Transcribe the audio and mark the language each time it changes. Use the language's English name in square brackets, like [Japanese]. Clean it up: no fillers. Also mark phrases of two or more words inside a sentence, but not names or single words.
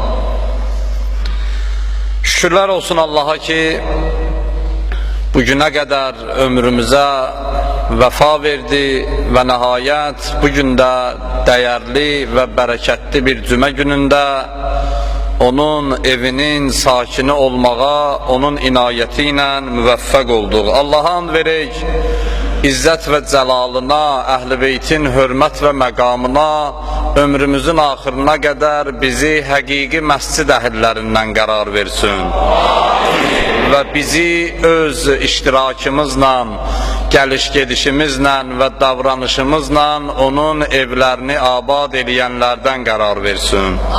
[Turkish] Şükürler olsun Allah'a ki bugüne kadar ömrümüze vefa verdi ve nihayet bugün de değerli ve bereketli bir cuma gününde onun evinin sakini olmağa, onun inayetiyle müveffek olduk. [Azerbaijani] Allah'a and verək, İzzət ve celalına, Əhl-i Beytin hürmet ve məqamına, ömrümüzün axırına kadar bizi həqiqi məscid əhillərindən qərar versin. Ve bizi öz iştirakımızla, geliş-gedişimizlə ve davranışımızla onun evlerini abad edənlərdən qərar versin.